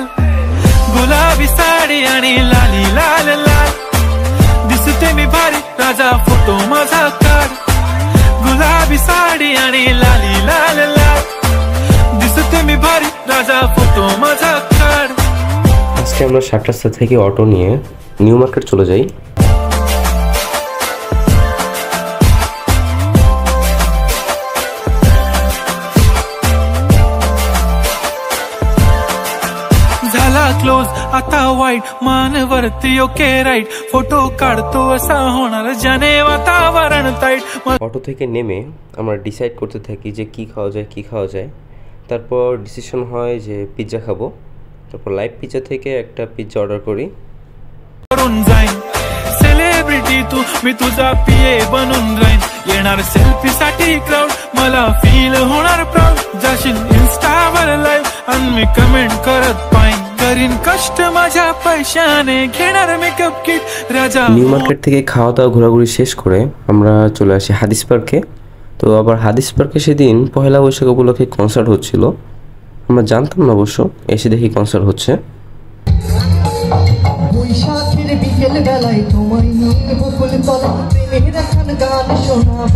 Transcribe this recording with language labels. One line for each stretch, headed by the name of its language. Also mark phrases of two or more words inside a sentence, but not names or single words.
Marathi: गुलाबी साडी आणि लाली लाल लाल, दिसते मी भारी राजा फोटो माझा काढ. गुलाबी साडी आणि लाली लाल लाल, दिसते मी भारी राजा फोटो माझा काढ.
Bangla: আজকে আমরা 7টা রাস্তা থেকে অটো নিয়ে নিউ মার্কেট চলে যাই।
Marathi: झाला क्लोज आता वाईट मानवरती
English: okay right,
Marathi: फोटो काढतो असा होणार जाने वातावरण टाईट.
Bangla: অটো থেকে নেমে আমরা ডিসাইড করতে থাকি যে কি খাওয়া যায়। তারপর ডিসিশন হয় যে পিৎজা খাবো। তারপর লাইভ পিৎজা থেকে একটা পিৎজা অর্ডার করি।
Marathi: करून जाईन सेलिब्रिटी तू, मी तुझा पिये बनून राहीन. येणार सेल्फी साठी क्राऊड, मला फील होणार प्राऊड. जाशील इन्स्टावर लाईव्ह आणि मी कमेंट करत पाहिन. करीन कष्ट माझ्या पैशाने, घेणार
English: makeup kit
Marathi: राजा।
Bangla: নিউ মার্কেট থেকে খাওয়া দাওয়া ঘোরাঘুরি শেষ করে আমরা চলে আসি হাদিস পার্কে। তো আবার হাদিস পার্কে সেদিন পহেলা বৈশাখ উপলক্ষে কনসার্ট হচ্ছিল। আমরা জানতাম না অবশ্য, এসে দেখি কনসার্ট হচ্ছে। বৈশাখের বিকেল বেলায় তোমায় নিয়ে বকুল তলা প্রেমের একখান গান শোনাবো।